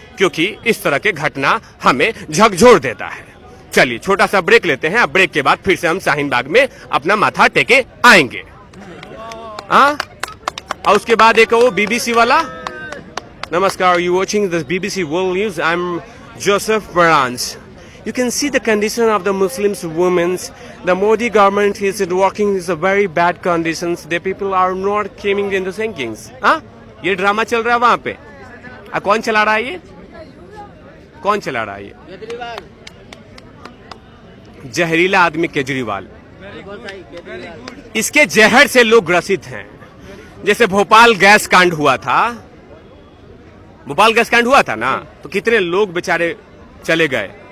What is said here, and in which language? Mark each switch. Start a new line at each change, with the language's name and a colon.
Hindi: क्योंकि इस तरह के घटना हमें झकझोर देता है। चलिए छोटा सा ब्रेक लेते हैं, अब ब्रेक के बाद फिर से हम शाहीन बाग में अपना माथा टेके आएंगे। और उसके बाद एक वो बीबीसी वाला। नमस्कार,
English: You watching this BBC world news, I am Joseph बरांस। You can see the condition of the Muslims women. The Modi government is working in a very bad conditions. The people are not coming into thinkings.
Hindi: हाँ, ये drama चल रहा है वहाँ पे। कौन चला रहा है ये? कौन चला रहा है ये? जहरीला आदमी केजरीवाल। इसके जहर से लोग ग्रसित हैं। जैसे भोपाल गैस कांड हुआ था, भोपाल गैस कांड हुआ था ना, तो कितने लोग बेचारे चले गए।